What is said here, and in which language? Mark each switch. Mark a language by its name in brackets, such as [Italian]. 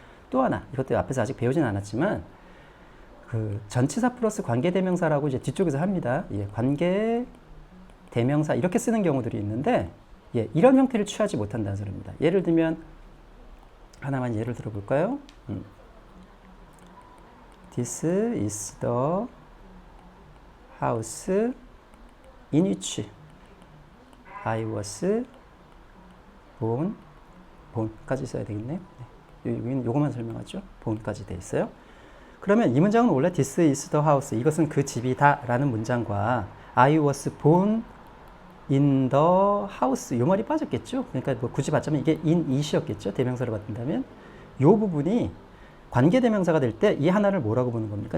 [Korean] 또 하나, 이것도 앞에서 아직 배우진 않았지만 그 전치사 플러스 관계대명사라고 이제 뒤쪽에서 합니다. 예, 관계대명사 이렇게 쓰는 경우들이 있는데, 예, 이런 형태를 취하지 못한다는 소리입니다. 예를 들면 하나만 예를 들어볼까요? [English] This is the house in which I was born. [Korean] born까지 써야 되겠네요. 네. 여기는 요거만 설명하죠. born까지 돼 있어요. 그러면 이 문장은 원래 [English] This is the house, [Korean] 이것은 그 집이다 라는 문장과 [English] I was born in the house, [Korean] 요 말이 빠졌겠죠. 그러니까 뭐 굳이 받자면 이게 in it이었겠죠. 대명사를 받는다면 요 부분이 관계대명사가 될 때 이 하나를 뭐라고 보는 겁니까?